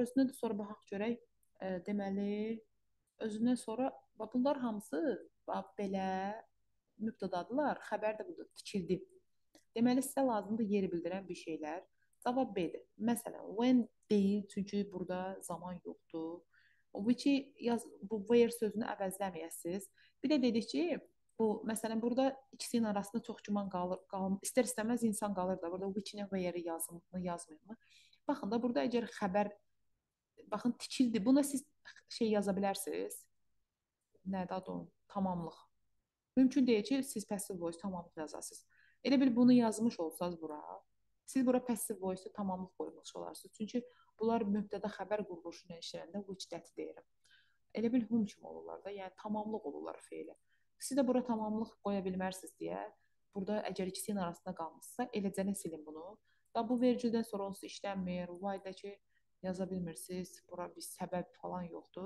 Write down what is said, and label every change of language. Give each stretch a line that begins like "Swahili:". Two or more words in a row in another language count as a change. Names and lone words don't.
Azerbaijani: Özünə də sonra baxaq görək. Deməli, özündən sonra bunlar hamısı belə mübtədadırlar. Xəbər də budur, tikildi. Deməli, sizə lazımdır yeri bildirən bir şeylər. Cavab B-dir. Məsələn, when deyil, çünki burada zaman yoxdur. Which-i bu where sözünü əvəzləməyəsiniz. Bir də dedik ki, bu məsələn burada ikisinin arasında çox güman qalır, istər-istəməz insan qalır da. Burada
English: which-nə where-i
Azerbaijani: yazımı, yazmayımı? Baxın da burada əgər xəbər baxın tikildi. Buna siz şey yaza bilərsiniz. Nədir adı onun? Tamamlıq. Mümkün deyil ki, siz
English: passive voice
Azerbaijani: tamamlıq yazasınız. Elə bil bunu yazmış olsanız bura, siz bura
English: passive voice
Azerbaijani: tamamlıq qoymuş olarsınız. Çünki bunlar mübtəda xəbər quruluşuna işləyəndə
English: which that
Azerbaijani: deyirəm. Elə bil hum kimi olurlar da, yəni tamamlıq olurlar feilə. Siz də bura tamamlıq qoya bilmərsiniz deyə, burada əgər ikisinin arasında qalmışsa, eləcənə silin bunu. Da bu vergüldən sonra onsuz işlənmir, why-dəki yaza bilmirsiniz, bura bir səbəb falan yoxdur.